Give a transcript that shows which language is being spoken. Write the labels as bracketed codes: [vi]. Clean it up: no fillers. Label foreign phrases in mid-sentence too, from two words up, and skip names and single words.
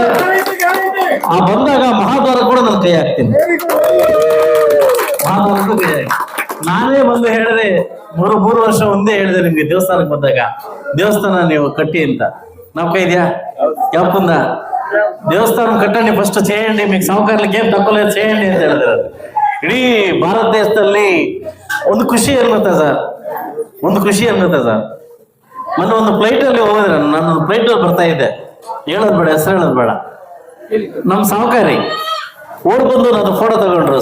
[kn] ಆ ಬಂದಾಗ ಮಹಾದ್ವಾರ ಕೂಡ ನಾನು ಕೈ ಹಾಕ್ತೀನಿ. ಮಹಾದ್ವಾರಕ್ಕೂ ಕೈ ಹಾಕಿ ನಾನೇ ಬಂದು ಹೇಳಿದೆ, 3 ವರ್ಷ ಒಂದೇ ಹೇಳಿದೆ ನಿಮ್ಗೆ ದೇವಸ್ಥಾನಕ್ಕೆ ಬಂದಾಗ, ದೇವಸ್ಥಾನ ನೀವು ಕಟ್ಟಿ ಅಂತ. ನಾವು ಕೈ ಇದೆಯಾ ಯಾಪಂದ ದೇವಸ್ಥಾನ ಕಟ್ಟಂడి [te] ಫಸ್ಟ್ చేయండి, మీకు సౌకర్యాలకి ఏం తక్కువ లేదు చేయండి [kn] ಅಂತ ಹೇಳಿದ್ರು. ಇಡೀ ಭಾರತ ದೇಶದಲ್ಲಿ ಒಂದು ಖುಷಿ ಅನ್ನುತ್ತೆ ಸರ್, ಮೊನ್ನೆ ಒಂದು ಫ್ಲೈಟಲ್ಲಿ ಹೋಗಿದ್ರೆ, ನಾನೊಂದು ಫ್ಲೈಟಲ್ಲಿ ಬರ್ತಾ ಇದ್ದೆ, ಹೇಳೋದು ಬೇಡ, ಹೆಸರು ಹೇಳೋದು ಬೇಡ. ನಮ್ಮ ಸಾವುಕಾರಿ ಓಡ್ ಬಂದು ನಾನು ಫೋಟೋ ತಗೊಂಡ್ರು.